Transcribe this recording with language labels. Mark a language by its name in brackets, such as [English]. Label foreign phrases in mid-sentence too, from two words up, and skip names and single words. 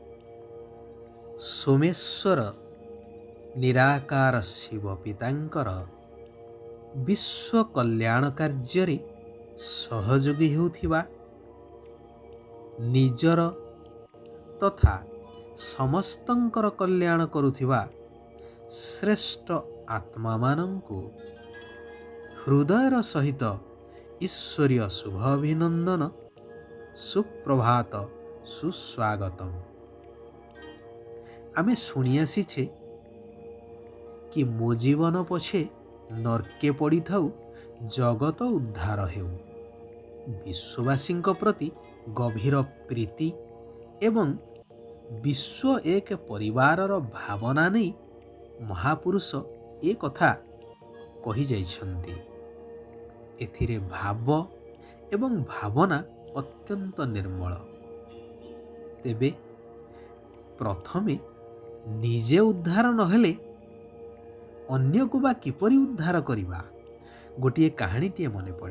[Odia] ସୋମେଶ୍ୱର ନିରାକାର ଶିବ ପିତାଙ୍କର ବିଶ୍ୱ କଲ୍ୟାଣ କାର୍ଯ୍ୟ ସହଯୋଗୀ ହେଉଥିବା ନିଜର ତଥା ସମସ୍ତଙ୍କର କଲ୍ୟାଣ କରୁଥିବା ଶ୍ରେଷ୍ଠ ଆତ୍ମା ମାନଙ୍କୁ ହୃଦୟର ସହିତ ଈଶ୍ୱରୀୟ ଶୁଭ ଅଭିନନ୍ଦନ, ସୁପ୍ରଭାତ, ସୁସ୍ୱାଗତମ୍। ଆମେ ଶୁଣି ଆସିଛେ କି ମୋ ଜୀବନ ପଛେ ନର୍କେ ପଡ଼ି ଥାଉ ଜଗତ ଉଦ୍ଧାର ହେଉ। ବିଶ୍ୱବାସୀ ପ୍ରତି ଗଭୀର ପ୍ରୀତି ଏବଂ ବିଶ୍ୱ ଏକ ପରିବାରର ଭାବନା ନାହିଁ ମହାପୁରୁଷ ଏ କଥା କହି ଯାଇଛନ୍ତି। ଏଥିରେ ଭାବ ଏବଂ ଭାବନା ଅତ୍ୟନ୍ତ ନିର୍ମଳ। ତେବେ ପ୍ରଥମେ ନିଜେ ଉଦ୍ଧାର ନହେଲେ ଅନ୍ୟ କୁ ବା କିପରି ଉଦ୍ଧାର କରିବା ଗୋଟେ କାହାଣୀଟେ ମନେ ପଡ଼େ।